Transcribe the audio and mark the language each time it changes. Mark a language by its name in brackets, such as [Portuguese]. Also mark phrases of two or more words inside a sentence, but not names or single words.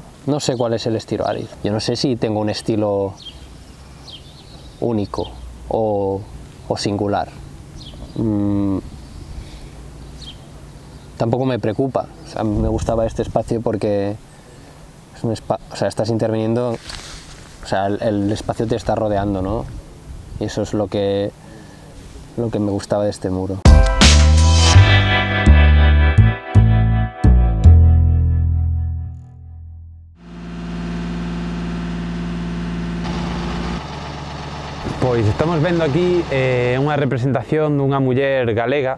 [Spanish] No sé cuál es el estilo Ariz. Yo no sé si tengo un estilo único o singular. Tampoco me preocupa. O sea, me gustaba este espacio porque es un estás interviniendo, o sea, el espacio te está rodeando, ¿no? Y eso es lo que me gustaba de este muro. [Galician] Pois estamos vendo aquí unha representación dunha muller galega.